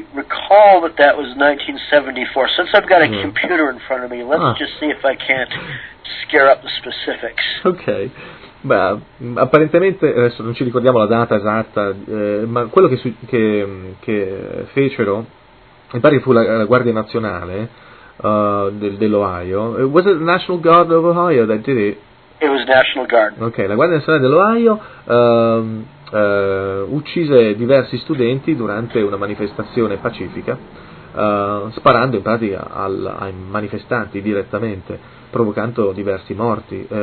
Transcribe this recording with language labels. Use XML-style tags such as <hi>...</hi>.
<en>I recall that that was 1974. Since I've got a computer in front of me, let's just see if I can't scare up the specifics. Okay.</en> <it>Beh, apparentemente, adesso non ci ricordiamo la data esatta, ma quello che fecero, mi pare che fu la Guardia Nazionale dell'Ohio.</it> <en>Was it the National Guard of Ohio that did it? It was National Guard.</en> <it>Ok, la Guardia Nazionale dell'Ohio uccise diversi studenti durante una manifestazione pacifica, sparando in pratica ai manifestanti direttamente, provocando diversi morti.</it>